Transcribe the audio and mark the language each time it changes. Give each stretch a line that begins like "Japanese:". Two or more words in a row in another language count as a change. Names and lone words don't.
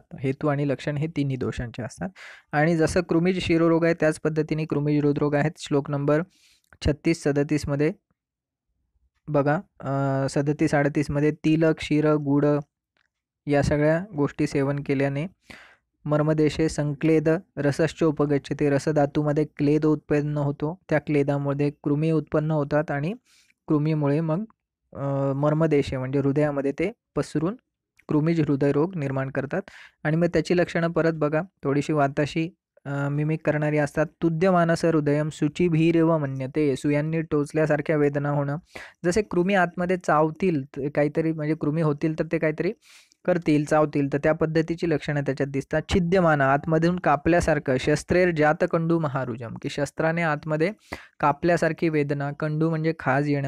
Marathi: हेतू आणि लक्षण हे तिन्ही दोषांचे असतात. आणि जसं कृमिज शिरोरोग आहे त्याच पद्धतीने कृमिज हृदरोग आहेत. श्लोक नंबर 36-37 मध्ये बघा, 37-38 मध्ये तिल, क्षीर, गुड या सगळ्या गोष्टी सेवन केल्याने
Sanskrit: मर्मदेशे संक्लेद रसश्च उपगच्छते,
Marathi: रसधातूमध्ये क्लेद उत्पन्न होतो, त्या क्लेदामध्ये कृमी उत्पन्न होतात आणि कृमीमुळे मग मर्मदेशे म्हणजे हृदयामध्ये ते पसरून कृमिज हृदयरोग निर्माण करतात. आणि मग त्याची लक्षणं परत बघा, थोडीशी वाताशी मिमिक करणारी असतात.
Sanskrit: तुद्यमानस हृदयम शुचिभीरेव मन्यते,
Marathi: सुयांनी टोचल्यासारख्या वेदना होणं. जसे कृमी आतमध्ये चावतील काहीतरी, म्हणजे कृमी होतील तर ते काहीतरी करतील, चावतील, तर त्या पद्धतीची लक्षणं त्याच्यात दिसतात. छिद्यमान, आतमधून कापल्यासारखं.
Sanskrit: शस्त्रेर जात कंडू महारुजम,
Marathi: की शस्त्राने आतमध्ये कापल्यासारखी वेदना. कंडू म्हणजे खाज येणं.